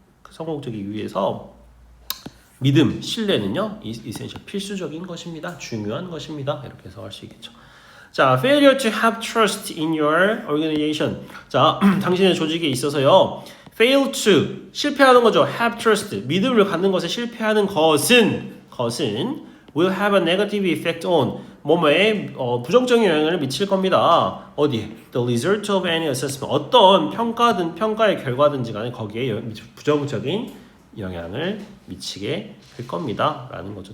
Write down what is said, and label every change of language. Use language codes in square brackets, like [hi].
[ko] 성공적이기 위해서 믿음, 신뢰는요, essential 필수적인 것입니다. 중요한 것입니다. 이렇게 해석할 수 있겠죠. [en] 자, failure to have trust in your organization. [ko] 자, 당신의 조직에 있어서요. fail to 실패하는 거죠. [en] have trust [ko] 믿음을 갖는 것에 실패하는 것은 [en] will have a negative effect on [ko] 뭐뭐에 부정적인 영향을 미칠 겁니다. 어디에? [en] The result of any assessment [ko] 어떤 평가의 결과든지 간에 거기에 부정적인 영향을 미치게 될 겁니다. 라는 거죠.